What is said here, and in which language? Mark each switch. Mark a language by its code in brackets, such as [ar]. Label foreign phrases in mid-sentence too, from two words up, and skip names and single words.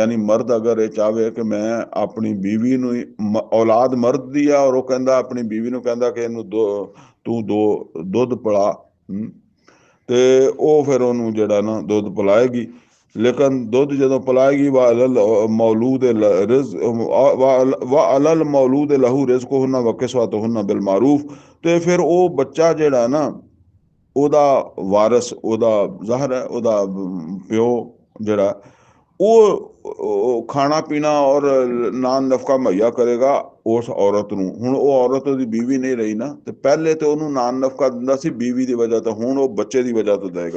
[pa] ਯਾਨੀ ਮਰਦ ਅਗਰ ਇਹ ਚਾਹਵੇ ਕਿ ਮੈਂ ਆਪਣੀ ਬੀਵੀ ਨੂੰ, ਔਲਾਦ ਮਰਦ ਦੀ ਆ, ਔਰ ਉਹ ਕਹਿੰਦਾ ਆਪਣੀ ਬੀਵੀ ਨੂੰ ਕਹਿੰਦਾ ਕਿ ਇਹਨੂੰ ਤੂੰ ਦੁੱਧ ਪਿਲਾ, ਤੇ ਉਹ ਫਿਰ ਉਹਨੂੰ ਜਿਹੜਾ ਨਾ ਦੁੱਧ ਪਿਲਾਏਗੀ। ਲੇਕਿਨ ਦੁੱਧ ਜਦੋਂ ਪਿਲਾਏਗੀ [ar] مولود على المولود له رزقهن وكسوتهن بالمعروف, [pa] ਤੇ ਫਿਰ ਉਹ ਬੱਚਾ ਜਿਹੜਾ ਨਾ ਉਹਦਾ ਵਾਰਸ, ਉਹਦਾ ਜ਼ਾਹਰ ਹੈ ਉਹਦਾ ਪਿਓ ਜਿਹੜਾ ਉਹ ਖਾਣਾ ਪੀਣਾ ਔਰ ਨਾਨ ਨਫਕਾ ਮੁਹੱਈਆ ਕਰੇਗਾ ਉਸ ਔਰਤ ਨੂੰ। ਹੁਣ ਉਹ ਔਰਤ ਉਹਦੀ ਬੀਵੀ ਨਹੀਂ ਰਹੀ ਨਾ, ਤੇ ਪਹਿਲੇ ਤੇ ਉਹਨੂੰ ਨਾਨ ਨਫਕਾ ਦਿੰਦਾ ਸੀ ਬੀਵੀ ਦੀ ਵਜ੍ਹਾ ਤੋਂ, ਹੁਣ ਉਹ ਬੱਚੇ ਦੀ ਵਜ੍ਹਾ ਤੋਂ ਦੇਗਾ।